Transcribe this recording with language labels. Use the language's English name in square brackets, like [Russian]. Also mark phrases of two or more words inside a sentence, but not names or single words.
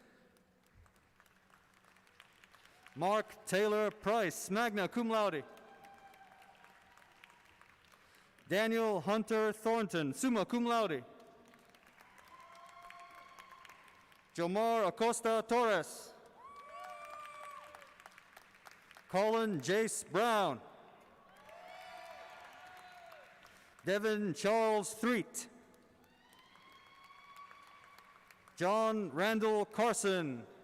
[English] Mark Taylor Price, [Latin] magna cum laude. [English] Daniel Hunter Thornton, [Latin] summa cum laude. [English] Jomar Acosta Torres. Colin Jace Brown. Devin Charles Threet. John Randall Carson.